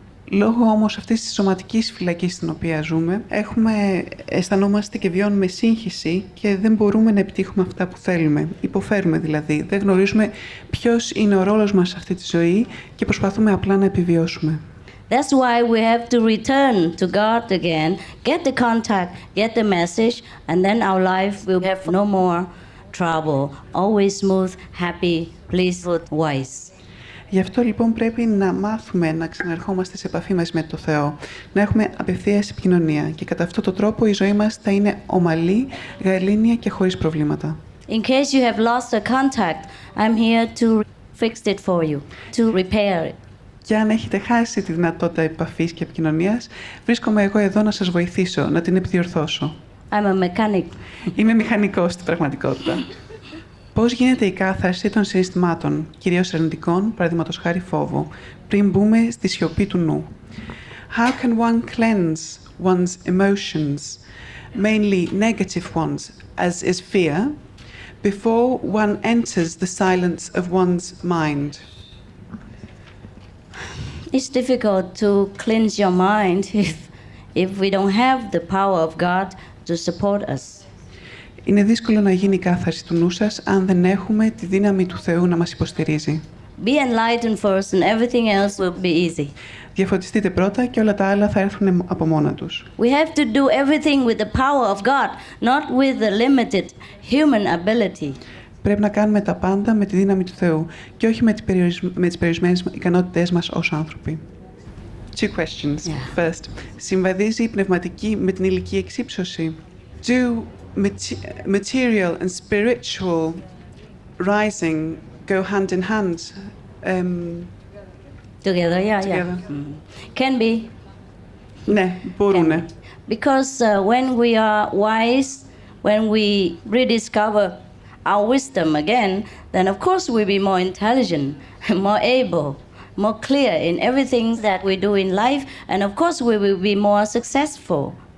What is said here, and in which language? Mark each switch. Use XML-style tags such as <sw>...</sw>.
<el>Λόγω όμως αυτής της σωματικής φυλακής στην οποία ζούμε, αισθανόμαστε και βιώνουμε σύγχυση και δεν μπορούμε να επιτύχουμε αυτά που θέλουμε. Υποφέρουμε δηλαδή. Δεν γνωρίζουμε ποιος είναι ο ρόλος μας σε αυτή τη ζωή και προσπαθούμε απλά να επιβιώσουμε.</el> <en>That's why we have to return to God again, get the contact, get the message, and then our life will have no more trouble. Always smooth, happy, pleasant, wise.</en> <el>Γι' αυτό λοιπόν πρέπει να μάθουμε να ξαναρχόμαστε σε επαφή μας με το Θεό, να έχουμε απευθείας επικοινωνία και κατά αυτόν τον τρόπο η ζωή μας θα είναι ομαλή, γαλήνια και χωρίς προβλήματα.</el> <en>In case you have lost a contact, I'm here to fix it for you, to repair it.</en> <el>Και αν έχετε χάσει τη δυνατότητα επαφής και επικοινωνίας, βρίσκομαι εγώ εδώ να σας βοηθήσω, να την επιδιορθώσω.</el> <en>I'm a mechanic.</en> <el>Είμαι μηχανικός στην πραγματικότητα. Πώς γίνεται η κάθαρση των συναισθημάτων, κυρίως αρνητικών, παραδείγματος χάρη φόβου, πριν μπούμε στη σιωπή του νου?</el> <en>How can one cleanse one's emotions, mainly negative ones, as is fear, before one enters the silence of one's mind? It's difficult to cleanse your mind if we don't have the power of God to support us.</en> <el>Είναι δύσκολο να γίνει η κάθαρση του νου σας αν δεν έχουμε τη δύναμη του Θεού να μας υποστηρίζει.</el> <en>Be enlightened first and everything else will be easy.</en> <el>Διαφωτιστείτε πρώτα και όλα τα άλλα θα έρθουν από μόνα τους.</el> <en>We have to do everything with the power of God, not with the limited human ability.</en> <el>Πρέπει να κάνουμε τα πάντα με τη δύναμη του Θεού και όχι με τις περιορισμένες ικανότητές μας ως άνθρωποι.</el> <en>Two questions. Yeah.</en> <el>First, συμβαδίζει η πνευματική με την ηλική εξύψωση?</el> <en>Do material and spiritual rising go hand in hand? Together, yeah. Can be.</en> <el>Ναι, μπορούνε.</el> <en>Because when we are wise, when we rediscover our wisdom again, then of course we'll be more intelligent, more able, more clear in everything that we do in life, and of course we will be more successful.</en>